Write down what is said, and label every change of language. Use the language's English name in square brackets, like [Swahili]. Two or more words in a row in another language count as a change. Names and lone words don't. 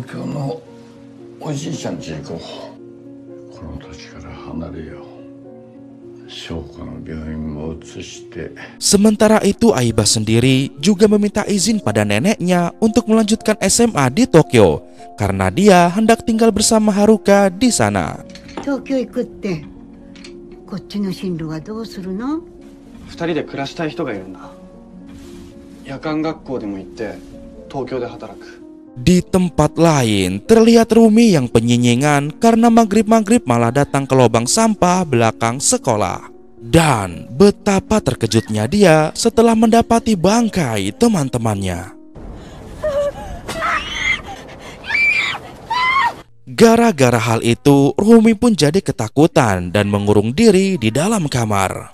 [Indonesian] Sementara itu Aiba sendiri juga meminta izin pada neneknya untuk melanjutkan SMA di Tokyo karena dia hendak tinggal bersama Haruka di sana. [Japanese] 東京行くって. こっちの進路はどうするの? 2 人で暮らしたい人がいるんだ。夜間学校でも行って東京で働く。 [Indonesian] Di tempat lain terlihat Rumi yang penyinyinan karena maghrib-maghrib malah datang ke lubang sampah belakang sekolah. Dan betapa terkejutnya dia setelah mendapati bangkai teman-temannya. Gara-gara hal itu, Rumi pun jadi ketakutan dan mengurung diri di dalam kamar.